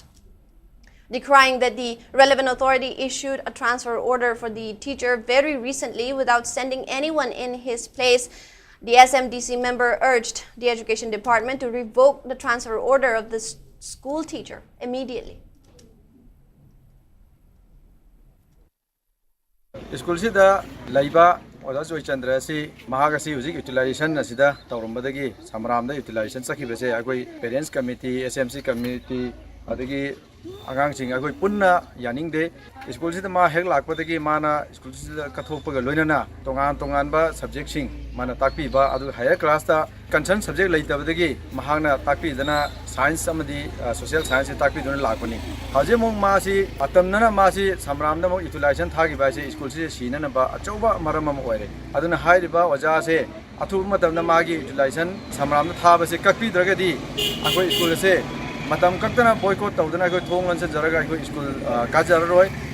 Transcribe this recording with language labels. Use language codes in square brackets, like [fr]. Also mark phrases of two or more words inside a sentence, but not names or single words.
[en] Decrying that the relevant authority issued a transfer order for the teacher very recently without sending anyone in his place, the SMDC member urged the Education Department to revoke the transfer order of the school teacher immediately. [mni] School sida laiba oda Joy Chandra si mahagasi uzik utilization asida tawrumbadagi samramda utilization sakibase agoi [en] parents committee SMC committee [mni] adagi agang agoi punna yaning de school sida ma hek lakpadagi mana school sida kathokpaga loinana tongan ba subject sing mana takpi ba adu [en] higher class [mni] ta [en] concern subject [mni] laitabadagi mahagna takpi dana science amadi [en] social science [mni] takpi dona lakpani haje mong ma si atamnana ma si samramda mong utilization thagi ba si school si sinana ba achauba maram am oire aduna hairiba oja se athu matamna magi utilization samramda thaba se kakpi dragadi akoi school se matam kaktana boycott tawdana ko thongan se jaraga ko school kajararoi.